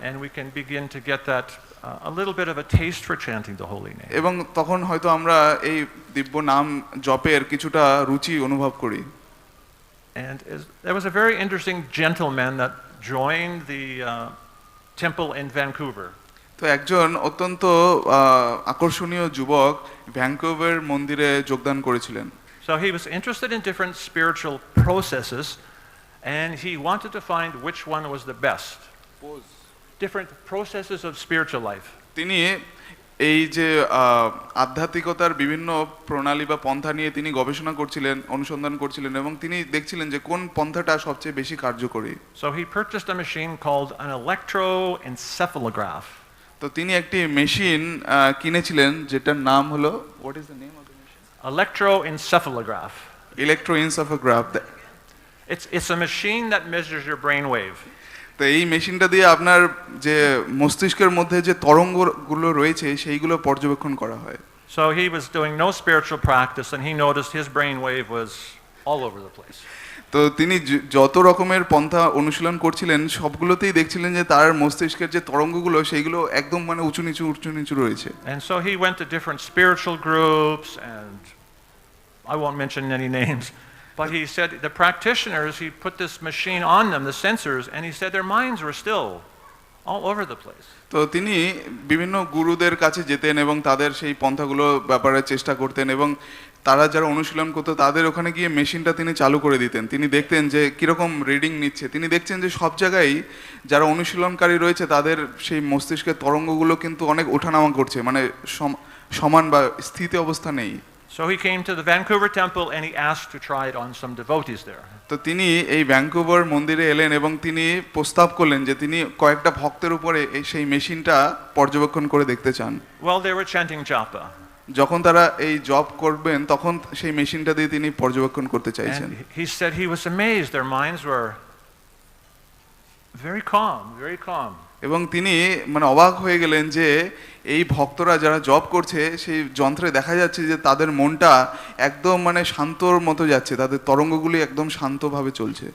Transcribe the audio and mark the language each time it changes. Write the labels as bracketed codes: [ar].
[en] And we can begin to get that a little bit of a taste for chanting the holy name. [bn] এবং তখন হয়তো আমরা এই দিব্য নাম জপের কিছুটা রুচি অনুভব করি। [en] And there was a very interesting gentleman that joined the temple in Vancouver. [bn] তো একজন অত্যন্ত আকর্ষণীয় যুবক ভ্যাঙ্কুভার মন্দিরে যোগদান করেছিলেন। [en] So he was interested in different spiritual processes, and he wanted to find which one was the best. Different processes of spiritual life. [bn] তিনি এই যে আধ্যাত্মিকতার বিভিন্ন প্রণালী বা পন্থা নিয়ে তিনি গবেষণা করছিলেন, অনুসন্ধান করছিলেন এবং তিনি দেখছিলেন যে কোন পন্থাটা সবচেয়ে বেশি কার্যকরী। [en] So he purchased a machine called an electroencephalograph. [bn] তো তিনি একটি মেশিন কিনেছিলেন যেটার নাম হলো [en] what is the name of the machine? Electroencephalograph. Electroencephalograph. It's a machine that measures your brain wave. [bn] তো এই মেশিনটা দিয়ে আপনার যে মস্তিষ্কের মধ্যে যে তরঙ্গগুলো রয়েছে সেইগুলো পর্যবেক্ষণ করা হয়। [en] So he was doing no spiritual practice and he noticed his brain wave was all over the place. [bn] তো তিনি যত রকমের পন্থা অনুশীলন করছিলেন সবগুলোতেই দেখছিলেন যে তার মস্তিষ্কের যে তরঙ্গগুলো সেইগুলো একদম মানে উঁচু নিচু রয়েছে। [en] And so he went to different spiritual groups, and I won't mention any names, but he said the practitioners, he put this machine on them, the sensors, and he said their minds were still all over the place. [bn] তো তিনি বিভিন্ন গুরুদের কাছে যেতেন এবং তাদের সেই পন্থাগুলো ব্যাপারে চেষ্টা করতেন এবং তারা যারা অনুশীলন করতো তাদের ওখানে গিয়ে মেশিনটা তিনি চালু করে দিতেন। তিনি দেখতেন যে কিরকম রিডিং নিচ্ছে। তিনি দেখছেন যে সব জায়গায় যারা অনুশীলনকারী রয়েছে তাদের সেই মস্তিষ্কের তরঙ্গগুলো কিন্তু অনেক ওঠানামা করছে, মানে সমান বা স্থিতি অবস্থা নেই। [en] So he came to the Vancouver temple and he asked to try it on some devotees there. [bn] তো তিনি এই ভ্যাঙ্কুভার মন্দিরে এলেন এবং তিনি প্রস্তাব করলেন যে তিনি কয়েকটা ভক্তের উপরে সেই মেশিনটা পর্যবেক্ষণ করে দেখতে চান। [en] Well, they were chanting japa. [bn] যখন তারা এই জব করবেন তখন সেই মেশিনটা দিয়ে তিনি পর্যবেক্ষণ করতে চাইছেন। [en] And he said he was amazed, their minds were very calm, very calm. [bn] এবং তিনি মানে অবাক হয়ে গেলেন যে এই ভক্তরা যারা জব করছে সেই যন্ত্রে দেখা যাচ্ছে যে তাদের মনটা একদম মানে শান্তর মতো যাচ্ছে, তাদের তরঙ্গগুলি একদম শান্তভাবে চলছে।